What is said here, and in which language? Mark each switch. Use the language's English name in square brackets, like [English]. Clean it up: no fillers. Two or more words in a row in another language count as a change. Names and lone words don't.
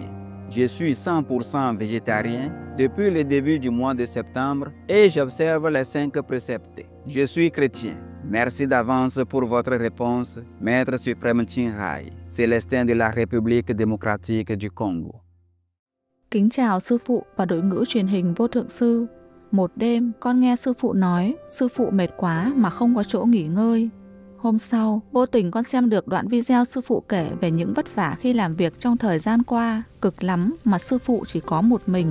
[French] Je suis 100% végétarien depuis le début du mois de septembre et j'observe les 5 préceptes. Je suis chrétien. Merci d'avance pour votre réponse, Maître suprême Ching Hai, Célestin de la République démocratique du Congo. [Vietnamese] Kính chào sư phụ và đội ngũ truyền hình Vô Thượng Sư. Một đêm, con nghe sư phụ nói, sư phụ mệt quá mà không có chỗ nghỉ ngơi. Hôm sau, vô tình con xem được đoạn video sư phụ kể về những vất vả khi làm việc trong thời gian qua, cực lắm mà sư phụ chỉ có một mình.